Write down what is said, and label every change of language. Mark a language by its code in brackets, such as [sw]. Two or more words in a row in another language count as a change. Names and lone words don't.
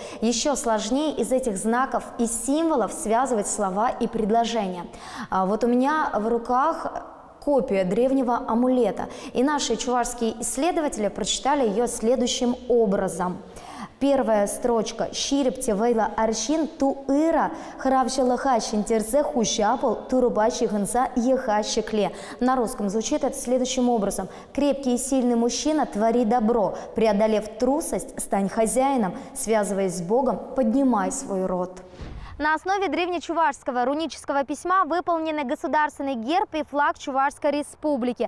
[ru] Еще сложнее из этих знаков и символов связывать слова и предложения. Вот у меня в руках копия древнего амулета. И наши чувашские исследователи прочитали ее следующим образом. Первая строчка [cv] «Щирепте вейла арщин ту ира хравчалаха щентерзе хущапал турубачи гынца еха щекле». [ru] На русском звучит это следующим образом. «Крепкий и сильный мужчина, твори добро. Преодолев трусость, стань хозяином. Связываясь с Богом, поднимай свой род». На основе древнечувашского рунического письма выполнены государственный герб и флаг Чувашской республики.